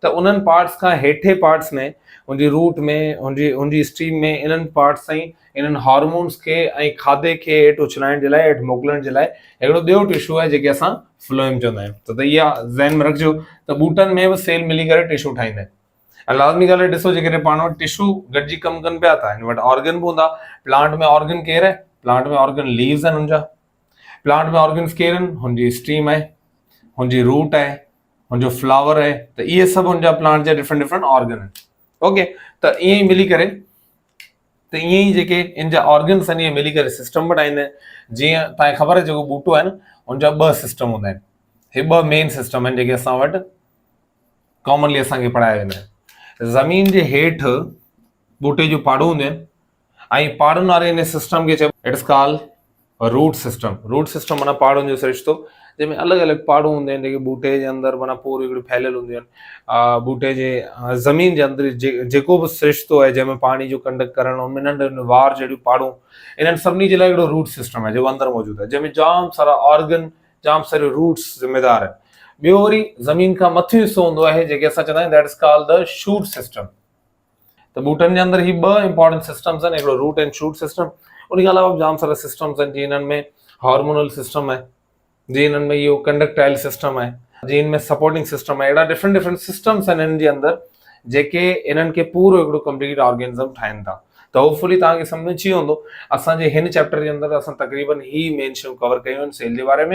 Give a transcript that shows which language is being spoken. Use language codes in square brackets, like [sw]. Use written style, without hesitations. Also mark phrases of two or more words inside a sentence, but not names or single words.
[sd] त उन्हनि पार्ट्स खां हेठे पार्ट्स में हुनजी रूट में हुनजी स्ट्रीम में इन्हनि पार्ट्स ताईं इन्हनि हार्मोन्स खे ऐं खाधे खे हेठि उछलाइण जे लाइ, हेठि मोकिलण जे लाइ हिकिड़ो ॿियो टिशू आहे जेके असां फ्लोएम चवंदा आहियूं। त इहा ज़हन में रखिजो त ॿूटनि में बि सेल मिली करे टिशू ठाहींदा आहिनि। ऐं लाज़मी ॻाल्हि आहे, ॾिसो जेकॾहिं पाण वटि टिशू गॾिजी कमु कनि पिया था, हिन वटि ऑर्गन बि हूंदा। प्लांट में ऑर्गन केरु आहे? प्लांट में ऑर्गन लीव्स आहिनि हुनजा। प्लांट में ऑर्गन्स केरु आहिनि? हुनजी स्टीम आहे, हुनजी रूट आहे, हुनजो फ्लावर आहे। त इहे सभु हुनजा प्लांट जा [en] different different organ [sd] आहिनि। ओके, त ईअं ई मिली करे, त ईअं ई जेके इन जा ऑर्गन्स आहिनि इहे मिली करे सिस्टम बि ठाहींदा आहिनि। जीअं तव्हांखे ख़बर आहे, जेको ॿूटो आहे न, हुनजा 2 सिस्टम हूंदा आहिनि। हे 2 [en] main system [sd] आहिनि जेके असां वटि कॉमनली असांखे पढ़ाया वेंदा आहिनि। ज़मीन जे हेठि ॿूटे जूं पाड़ूं हूंदियूं आहिनि, ऐं पाड़ुनि वारे इन सिस्टम खे चइबो [en] it's called root system. root system [sd] माना पाड़ुनि जो सिरिश्तो, जंहिंमें अलॻि अलॻि पाड़ूं हूंदियूं आहिनि जेके ॿूटे जे अंदरि माना पूरी हिकिड़ी फैलियल हूंदियूं आहिनि। ॿूटे जे ज़मीन जे अंदरि जेको बि सिरिश्तो आहे जंहिंमें पाणी जो कंडक्ट करणु, उनमें नंढे नंढे वार जहिड़ियूं पाड़ूं, इन्हनि सभिनी जे लाइ हिकिड़ो [en] root system [sd] आहे जेको अंदरि मौजूदु आहे, जंहिंमें जाम सारा ऑर्गन, जाम सारे रूट्स ज़िम्मेदार आहिनि। ॿियो वरी ज़मीन खां मथियों हिसो हूंदो आहे जेके असां चवंदा आहियूं [en] that is called the shoot system. [sd] त ॿूटनि जे अंदरि ही 2 [en] important systems [sd] आहिनि, हिकिड़ो [en] root and shoot system. [sd] उन खां अलावा जाम सारा सिस्टम्स आहिनि, जीअं हिननि में [en] hormonal system [sd] आहे, जीअं हिननि में इहो [en] conductile system [sd] आहे, जीअं में [en] supporting system [sd] आहे। अहिड़ा [en] different different systems [sd] आहिनि हिननि जे अंदरि जेके इन्हनि खे पूरो हिकिड़ो [en] complete organism [sd] ठाहिनि था। त होपफुली तव्हांखे सम्झ में अची वेंदो हूंदो। असांजे हिन चैप्टर जे अंदरि असां तक़रीबन ही मेन शयूं कवर कयूं आहिनि सेल जे बारे में।